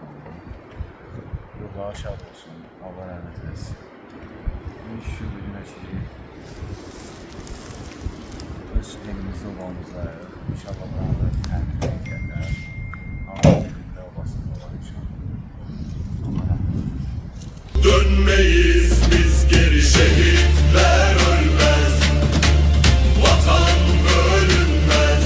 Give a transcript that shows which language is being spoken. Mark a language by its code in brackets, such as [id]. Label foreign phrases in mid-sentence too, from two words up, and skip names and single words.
[az] Ruhları şad olsun. Allah rəhmət eləsin. [tr] Şükür günə ki elimizde obamızda yok. [az] İnşallah bana da təmin edəcəklər. Ama bir obasında var inşallah. [tr] Dönmeyiz biz geri, şehitler ölmez, vatan bölünmez.